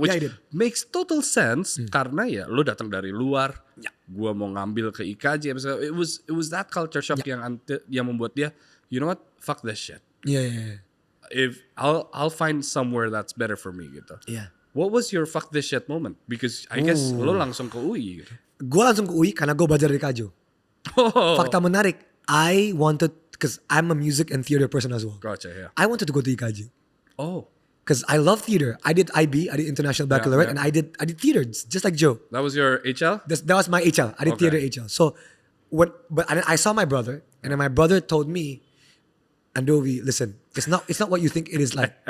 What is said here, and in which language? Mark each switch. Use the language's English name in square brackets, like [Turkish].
[English] Which makes total sense [Indonesian] karena ya lo datang dari luar, gua mau ngambil ke IKJ. [English] It was that culture shock [Indonesian] yang membuat dia, [English] you know what, fuck this shit. Yeah. If I'll find somewhere that's better for me gitu. Yeah. What was your fuck this shit moment? Because I guess [Indonesian] lo langsung ke UI gitu. Gue langsung ke UI karena gue belajar dari Kajo. Fakta menarik, [English] I wanted, because I'm a music and theater person as well. Gotcha, yeah. I wanted to go to IKJ. Oh. Because I love theater. I did IB, I did International Baccalaureate, and I did theater, just like Joe. That was your HL? That was my HL. I did theater HL. So, I saw my brother, and then my brother told me, Andovi, listen, it's not what you think it is like.